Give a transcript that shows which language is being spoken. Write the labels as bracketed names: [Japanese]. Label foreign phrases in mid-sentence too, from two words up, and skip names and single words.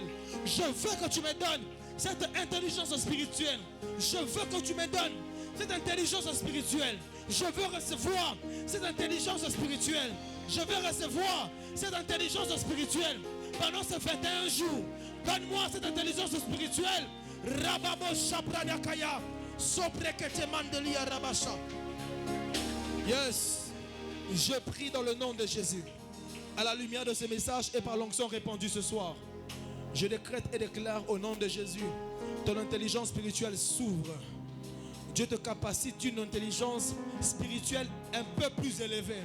[French] Je veux que tu me donnes cette intelligence spirituelle. Je veux que tu me donnes cette intelligence spirituelle. Je veux recevoir cette intelligence spirituelle. Je veux recevoir cette intelligence spirituelle. Pendant ces 21 jours, donne-moi cette intelligence spirituelle. Rababo Shapradakaya. Soprekete mandelia rabasha. Yes. Je prie dans le nom de Jésus. À la lumière de ce message et par l'onction répandue ce soir, je décrète et déclare au nom de Jésus, ton intelligence spirituelle s'ouvre. Dieu te capacite d'une intelligence spirituelle un peu plus élevée.